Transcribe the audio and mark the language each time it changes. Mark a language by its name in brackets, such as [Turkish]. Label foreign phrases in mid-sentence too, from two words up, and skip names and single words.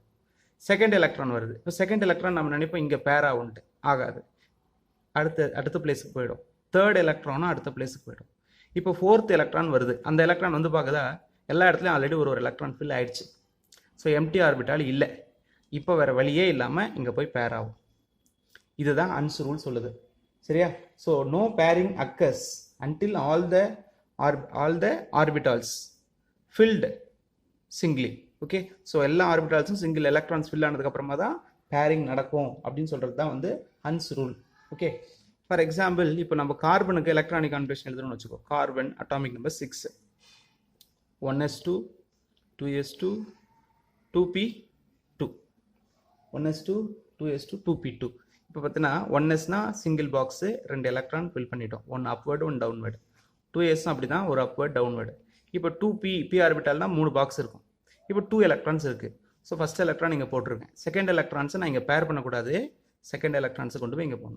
[English] second electron [Tamil] வருது, இப்போ [English] second electron [Tamil] நம்ம நினைப்போம் இங்கே பேர் ஆகாது, அடுத்த பிளேஸுக்கு போயிடும். [English] third electron [Tamil] அடுத்த பிளேஸுக்கு போயிடும். இப்போ [English] fourth electron [Tamil] வருது, அந்த எலக்ட்ரான் வந்து பார்க்குதா எல்லா இடத்துலையும் ஆல்ரெடி ஒரு [English] electron fill [Tamil] ஆயிடுச்சு. [English] so empty orbital [Tamil] இல்லை, இப்போ வேறு வழியே இல்லாமல் இங்கே போய் பேர் ஆகும். இதுதான் ஹன்ஸ் ரூல் சொல்லுது. சரியா? [English] So no pairing occurs until all the orbitals filled singly. okay, so [Tamil] எல்லா ஆர்பிட்டால்ஸும் [English] single electrons fill [Tamil] ஆனதுக்கப்புறமா தான் பேரிங் நடக்கும் அப்படின்னு சொல்கிறது தான் வந்து ஹன்ஸ் ரூல். [English] okay, for example [Tamil] இப்போ நம்ம கார்பனுக்கு [English] electronic configuration [Tamil] எழுதணும்னு வச்சுக்கோ. [English] carbon atomic number [Tamil] 6, 1s2, 2s2, 2p2, 1s2, 2s2, 2p2. இப்போ பார்த்தீங்கன்னா 1sனா [English] single box, [Tamil] 2 [English] electron fill [Tamil] பண்ணிட்டோம், [English] 1 upward 1 downward. [Tamil] 2s அப்படி தான், ஒரு [English] upward downward. [Tamil] இப்போ 2p ஆர்பிட்டால்னா 3 பாக்ஸ் இருக்கும், இப்போ 2 எலக்ட்ரான்ஸ் இருக்குது. [English] so first electron [Tamil] இங்கே போட்டிருக்கேன், [English] second electrons [Tamil] நான் இங்கே பேர் பண்ணக்கூடாது, [English] second electrons [Tamil] கொண்டு போய் இங்கே போடணும்.